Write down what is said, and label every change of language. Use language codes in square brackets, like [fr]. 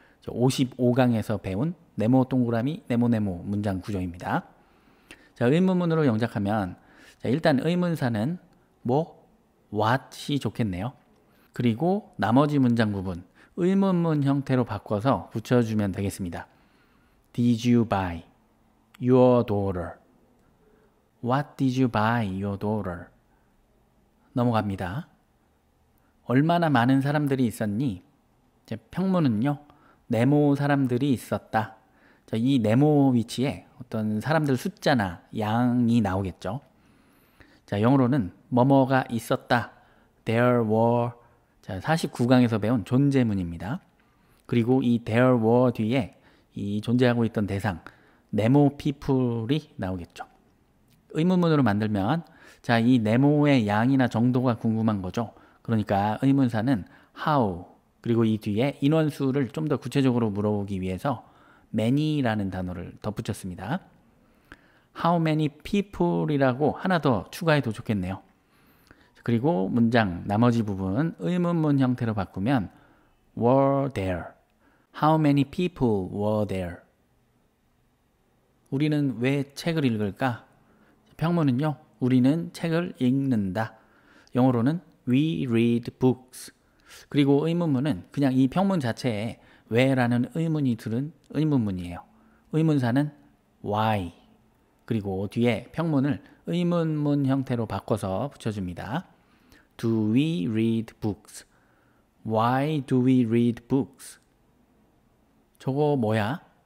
[ko] 55강에서 배운 네모 동그라미 네모네모 문장 구조입니다. 자, 의문문으로 영작하면 자, 일단 의문사는 what이 좋겠네요. 그리고 나머지 문장 부분 의문문 형태로 바꿔서 붙여주면 되겠습니다. [en] Did you buy your daughter? What did you buy your daughter? [ko] 넘어갑니다. 얼마나 많은 사람들이 있었니? 이제 평문은요. 네모 사람들이 있었다. 자, 이 네모 위치에 어떤 사람들 숫자나 양이 나오겠죠. 자, 영어로는 뭐뭐가 있었다. [en] There were. [ko] 자, 49강에서 배운 존재문입니다. 그리고 이 [en] there were [ko] 뒤에 이 존재하고 있던 대상 네모 people이 나오겠죠. 의문문으로 만들면 자, 이 네모의 양이나 정도가 궁금한 거죠. 그러니까 의문사는 how 그리고 이 뒤에 인원수를 좀 더 구체적으로 물어보기 위해서 many라는 단어를 덧붙였습니다. [en] How many people [ko] 이라고 하나 더 추가해도 좋겠네요. 그리고 문장 나머지 부분 의문문 형태로 바꾸면 [en] were there. How many people were there? [ko] 우리는 왜 책을 읽을까? 평문은요. 우리는 책을 읽는다. 영어로는 [en] we read books. [ko] 그리고 의문문은 그냥 이 평문 자체에 왜라는 의문이 들은 의문문이에요. 의문사는 why. 그리고 뒤에 평문을 의문문 형태로 바꿔서 붙여줍니다. [en] Do we read books? Why do we read books? [ko] 저거 뭐야?